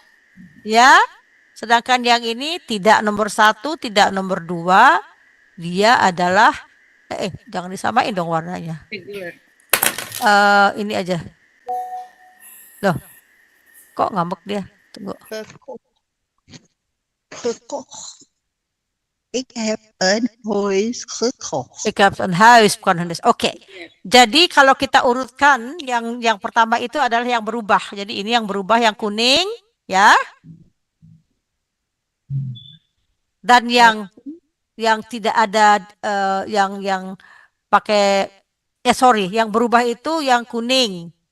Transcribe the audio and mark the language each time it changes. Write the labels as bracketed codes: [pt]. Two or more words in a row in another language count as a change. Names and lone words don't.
[id] ya. Sedangkan yang ini tidak nomor 1, tidak nomor 2, dia adalah jangan disamain dong warnanya. Regular. Ini aja. Loh, kok ngambek dia? Tunggu. [nl] Gekocht. Ik heb een huis gekocht. Ik heb een huis, [id] bukan huis. Oke. Jadi kalau kita urutkan yang pertama itu adalah yang berubah. Jadi ini yang berubah yang kuning, ya. Dan yang tidak ada yang pakai yang berubah itu yang kuning.